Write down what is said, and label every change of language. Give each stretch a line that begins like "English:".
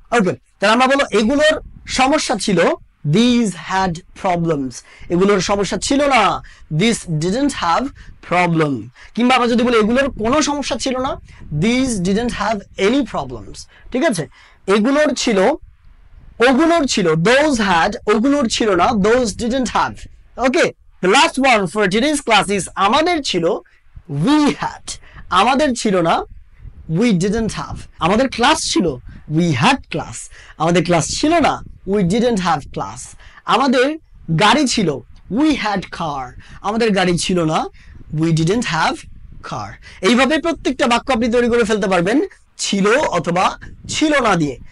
Bangla: ওকে, তাহলে আমরা বলবো এগুলোর সমস্যা ছিল,
English: these had problems,
Bangla: এগুলোর সমস্যা ছিল না,
English: this didn't have problem।
Bangla: কিংবা আমরা যদি বলি এগুলোর কোনো সমস্যা ছিল না,
English: these didn't have any problems,
Bangla: ঠিক আছে। এগুলোর ছিল, ওগুলোর ছিল,
English: those had,
Bangla: ওগুলোর ছিল না,
English: those didn't have। Okay, the last one for today's class is
Bangla: আমাদের ছিল,
English: we had,
Bangla: আমাদের ছিল না,
English: we didn't have।
Bangla: আমাদের ক্লাস ছিল,
English: we had class,
Bangla: আমাদের ক্লাস ছিল না,
English: we didn't have class।
Bangla: আমাদের গাড়ি ছিল,
English: we had car,
Bangla: আমাদের গাড়ি ছিল না,
English: we didn't have car।
Bangla: এইভাবে প্রত্যেকটা বাক্য আপনি তৈরি করে ফেলতে পারবেন ছিল অথবা ছিল না দিয়ে।